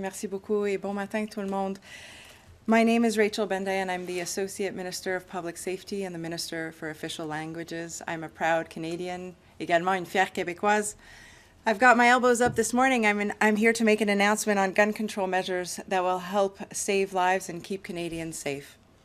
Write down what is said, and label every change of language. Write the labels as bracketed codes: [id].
[fr] Merci beaucoup et bon matin tout le monde. [en] My name is Rachel Benday and I'm the Associate Minister of Public Safety and the Minister for Official Languages. I'm a proud Canadian, [fr] également une fière Québécoise. [en] I've got my elbows up this morning. I'm here to make an announcement on gun control measures that will help save lives and keep Canadians safe.